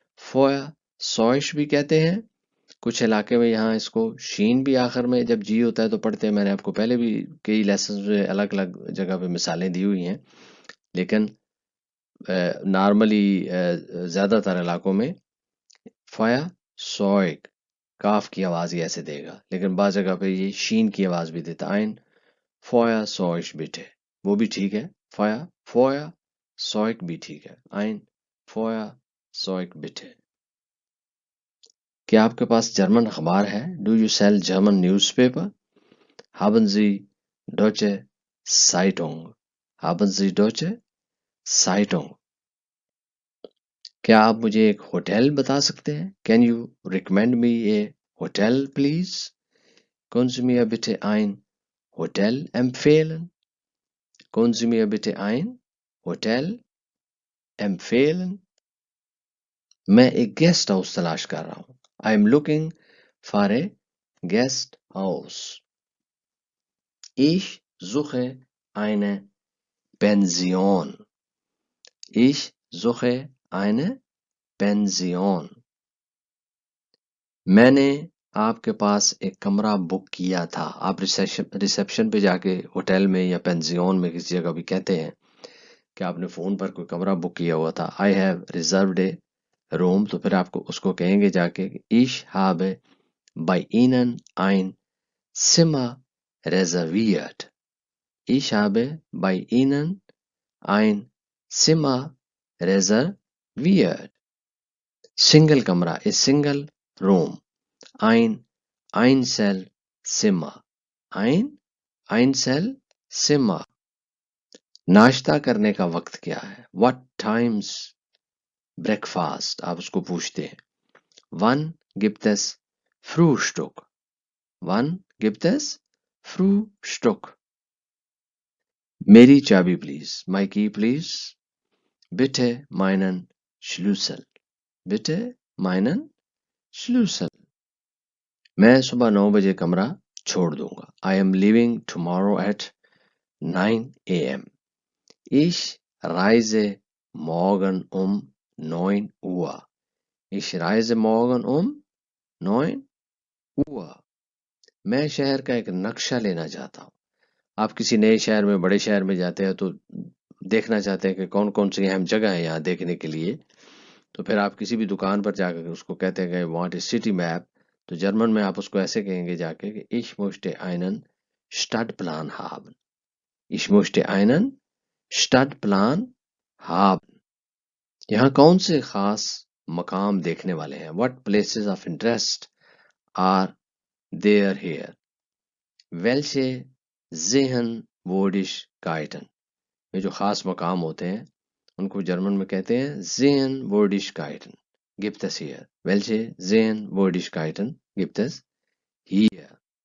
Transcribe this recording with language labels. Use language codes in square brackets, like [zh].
[hi] Feuerzeug भी कहते हैं, कुछ इलाके में यहाँ इसको शीन भी आखिर में जब जी होता है तो पढ़ते हैं. मैंने आपको पहले भी कई लेसन में अलग अलग जगह पे मिसालें दी हुई हैं, लेकिन नॉर्मली ज़्यादातर इलाकों में फाया सॉइक काफ की आवाज़ ही ऐसे देगा, लेकिन बाज़ जगह पे ये शीन की आवाज़ भी देता. [de] आइन फाया सॉइश बिटे, [hi] वो भी ठीक है. [de] फाया सॉइक [hi] भी ठीक है. [de] आइन फाया सॉइक बिटे. [hi] क्या आपके पास जर्मन अखबार है? [en] Do you sell German newspaper? [de] haben Sie deutsche Zeitung? haben Sie deutsche Zeitung? [hi] क्या आप मुझे एक होटल बता सकते हैं? [en] Can you recommend me a hotel please? [de] Können Sie mir bitte ein Hotel empfehlen? Können Sie mir bitte ein Hotel empfehlen? [hi] मैं एक guest house तलाश कर रहा हूँ. [en] I am looking for a guest house. [de] Ich suche eine Pension. Ich suche eine Pension. [hi] मैंने आपके पास एक कमरा बुक किया था. आप रिसेप्शन पे जाके होटल में या पेंजियन में किसी जगह भी कहते हैं कि आपने फ़ोन पर कोई कमरा बुक किया हुआ था. [en] I have reserved a room, [hi] तो फिर आपको उसको कहेंगे जाके [de] ich habe bei Ihnen ein Zimmer reserviert. Ich habe bei Ihnen ein Zimmer reserviert. [hi] Single कमरा, [en] A single room. [de] ein Einzelzimmer. ein Einzelzimmer. [hi] नाश्ता करने का वक्त क्या है? [en] What time's breakfast? [hi] आप उसको पूछते हैं. [de] Wann gibt es Frühstück? Wann gibt es Frühstück? [hi] मेरी चाबी please. [en] My key please. [de] Bitte meinen Schlüssel. Bitte meinen Schlüssel. [hi] मैं सुबह 9 बजे कमरा छोड़ दूंगा. [en] I am leaving tomorrow at 9 a.m. [de] Ich reise morgen um 9 Uhr. Ich reise morgen um 9 Uhr. [hi] मैं शहर का एक नक्शा लेना चाहता हूँ. आप किसी नए शहर में, बड़े शहर में जाते हैं तो देखना चाहते हैं कि कौन कौन सी अहम जगह है यहाँ देखने के लिए, तो फिर आप किसी भी दुकान पर जाकर उसको कहते हैं कि [en] want a city map, [hi] तो जर्मन में आप उसको ऐसे कहेंगे जाके कि [de] ich möchte einen Stadtplan haben. Ich möchte einen Stadtplan haben. [hi] यहाँ कौन से खास मकाम देखने वाले हैं? [en] What places of interest are there here? [de] Welche Sehenswürdigkeiten? [hi] ये जो खास मकाम होते हैं उनको जर्मन में कहते हैं Sehenswürdigkeiten. [de] Gibt es hier? Welche Sehenswürdigkeiten gibt es hier?